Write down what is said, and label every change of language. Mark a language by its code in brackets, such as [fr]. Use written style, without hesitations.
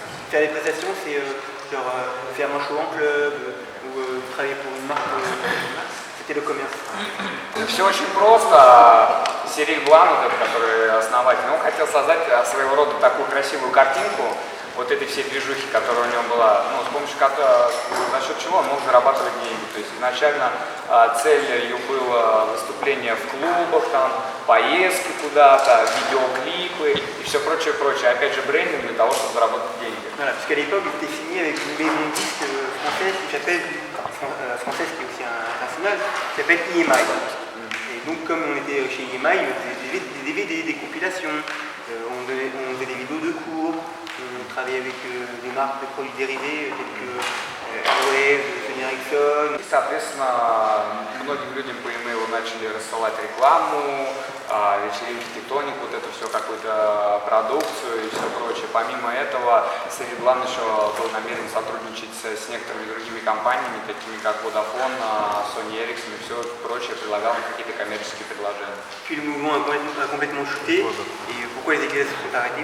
[fr] Faire des prestations c'est faire un show en club ou travailler pour une marque, c'était le commerce. [ru] Все очень просто. Сириль Блан, вот этот, который основатель, он хотел создать своего рода такую красивую картинку вот этой всей движухи, которая у него была, с помощью которой, за счет чего он мог зарабатывать деньги. То есть изначально целью было выступление в клубах, там, поездки куда-то, видеоклипы и все прочее, прочее. Опять же, брендинг для того, чтобы заработать деньги. [fr] Voilà, parce qu'à l'époque, il était signé avec une maison de disques française qui s'appelle, française qui est aussi internationale, qui s'appelle EMI. Et donc, comme on était chez EMI, on faisait des DVD, des compilations, on faisait des vidéos de cours, on travaillait avec des marques de produits dérivés tels que Airwaves, Sony Ericsson. [ru] И, соответственно, многим людям по имейлу начали рассылать рекламу, вечеринки Тектоник, вот это все, какую-то продукцию и все прочее. Помимо этого, Сириль Блан еще был намерен сотрудничать с некоторыми другими компаниями, такими как Vodafone, Sony Ericsson и все прочее, предлагал какие-то коммерческие предложения. [fr] Puis le mouvement a complètement chuté. Et pourquoi les Iglesias se sont arrêtés?